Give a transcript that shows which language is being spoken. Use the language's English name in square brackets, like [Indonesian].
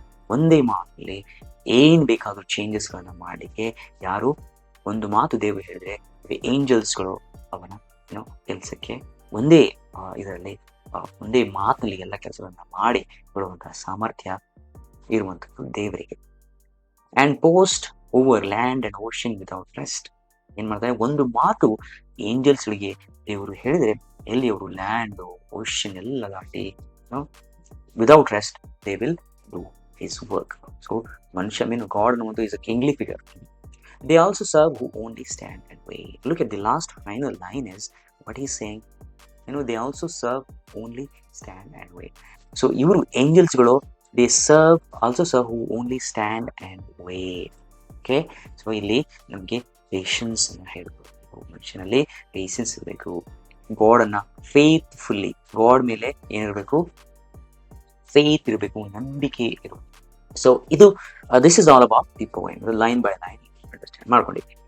[Kannada] ಒಂದೇ ಮಾತಲ್ಲಿ ಏನ್ ಬೇಕಾದ್ರೂ ಚೇಂಜಸ್ಗಳನ್ನ ಮಾಡಲಿಕ್ಕೆ ಯಾರು ಒಂದು ಮಾತು ದೇವರು ಹೇಳಿದ್ರೆ ಏಂಜಲ್ಸ್ಗಳು ಅವನ ಕೆಲಸಕ್ಕೆ ಒಂದೇ ಇದರಲ್ಲಿ ಒಂದೇ ಮಾತಿನಲ್ಲಿ ಎಲ್ಲ ಕೆಲಸಗಳನ್ನ ಮಾಡಿ ಕೊಡುವಂತಹ ಸಾಮರ್ಥ್ಯ ಇರುವಂಥದ್ದು ದೇವರಿಗೆ. [English] And post over land and ocean without rest. [Kannada] ಏನ್ ಮಾಡ್ತಾರೆ? ಒಂದು ಮಾತು ಏಂಜಲ್ಸ್ಗಳಿಗೆ ದೇವರು ಹೇಳಿದ್ರೆ ಎಲ್ಲಿ ಅವರು ಲ್ಯಾಂಡ್ ಓಷನ್ ಎಲ್ಲ ದಾಟಿ [English] Without rest they will do his work. So Manushya God is a kingly figure. They also serve who only stand and wait. Look at the last final line is what he's saying. They also serve only stand and wait. So ivaru angels galo they also serve who only stand and wait. [Kannada] Okay, so ಇಲ್ಲಿ ನಮಗೆ patience ಅನ್ನ ಹೇಳ್ಬೇಕು. ಮನುಷ್ಯನಲ್ಲಿ patience ಇರಬೇಕು. God ಅನ್ನ ಫೇತ್ಫುಲ್ಲಿ, god ಮೇಲೆ ಏನಿರಬೇಕು? Faith ಇರಬೇಕು, ನಂಬಿಕೆ ಇರಬೇಕು. ಸೊ ಇದು [English] this is all about the poem, line by line [Kannada] understand ಮಾಡ್ಕೊಂಡಿದ್ವಿ.